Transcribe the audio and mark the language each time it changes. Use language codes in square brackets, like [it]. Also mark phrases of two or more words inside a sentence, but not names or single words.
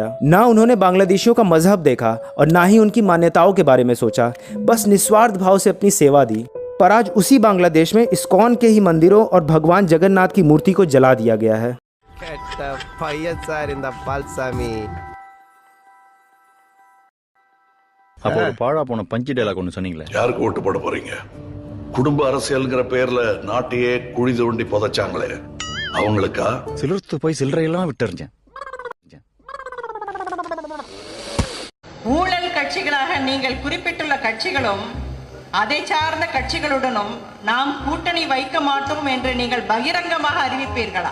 [hi] ना उन्होंने बांग्लादेशियों का मजहब देखा और ना ही उनकी मान्यताओं के बारे में सोचा, बस निस्वार्थ भाव से अपनी सेवा दी। पर आज उसी बांग्लादेश में इस्कॉन के ही मंदिरों और भगवान जगन्नाथ की मूर्ति को जला दिया गया है। [ta] அப்போ ஒரு பாழா போன பஞ்சு டைலாக் ஒன்று சொன்னீங்களே, யாருக்கு ஓட்டு போட போறீங்க? குடும்ப அரசியல்ங்கிற பேர்ல நாட்டையே குழி தோண்டி புதைச்சாங்களே, அவங்களுக்கா? சிலர்த்து போய் சில்லறையெல்லாம் விட்டுறிஞ்சேன். ஊழல் கட்சிகளாக நீங்கள் குறிப்பிட்டுள்ள கட்சிகளும் அதை சார்ந்த கட்சிகளுடனும் நாம் கூட்டணி வைக்க மாட்டோம் என்று நீங்கள் பகிரங்கமாக அறிவிப்பீர்களா?